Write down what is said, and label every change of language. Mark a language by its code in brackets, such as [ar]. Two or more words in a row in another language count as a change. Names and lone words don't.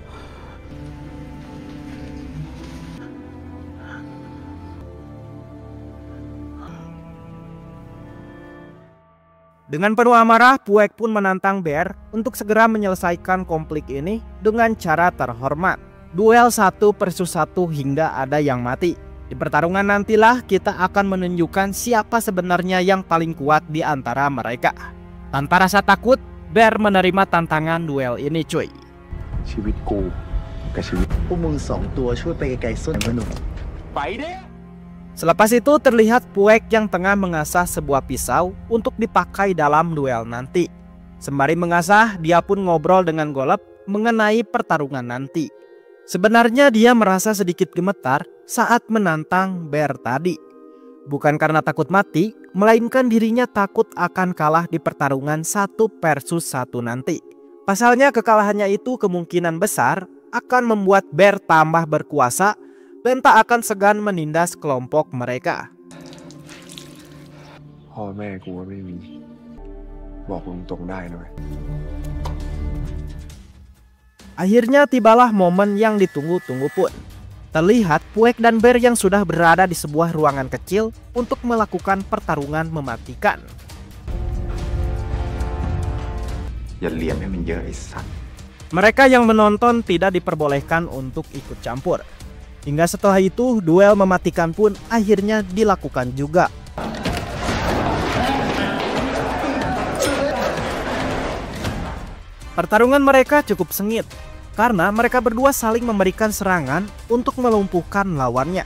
[id] Dengan penuh amarah, Puek pun menantang Bear untuk segera menyelesaikan konflik ini dengan cara terhormat. Duel 1 versus 1 hingga ada yang mati. Di pertarungan nantilah kita akan menunjukkan siapa sebenarnya yang paling kuat di antara mereka. Tanpa rasa takut, Bear menerima tantangan duel ini cuy. [th] ชีวิตกูกับชีวิต พวกมึงสองตัวช่วยไปไกลๆส้นมันหนุ่ม ไปเด้ [id] Selepas itu terlihat Puek yang tengah mengasah sebuah pisau untuk dipakai dalam duel nanti. Sembari mengasah, dia pun ngobrol dengan Golub mengenai pertarungan nanti. Sebenarnya dia merasa sedikit gemetar saat menantang Bear tadi. Bukan karena takut mati, melainkan dirinya takut akan kalah di pertarungan 1 versus 1 nanti. Pasalnya kekalahannya itu kemungkinan besar akan membuat Bear tambah berkuasa dan tak akan segan menindas kelompok mereka. [th] พ่อแม่กูก็ไม่มีบอกตรงๆได้นะเว้ย [id] Akhirnya tibalah momen yang ditunggu-tunggu pun. Terlihat Puek dan Bear yang sudah berada di sebuah ruangan kecil untuk melakukan pertarungan mematikan. [th] อย่าเหลี่ยมให้มันเยอะไอ้สัตว์ [id] Mereka yang menonton tidak diperbolehkan untuk ikut campur. Hingga setelah itu duel mematikan pun akhirnya dilakukan juga. Pertarungan mereka cukup sengit karena mereka berdua saling memberikan serangan untuk melumpuhkan lawannya.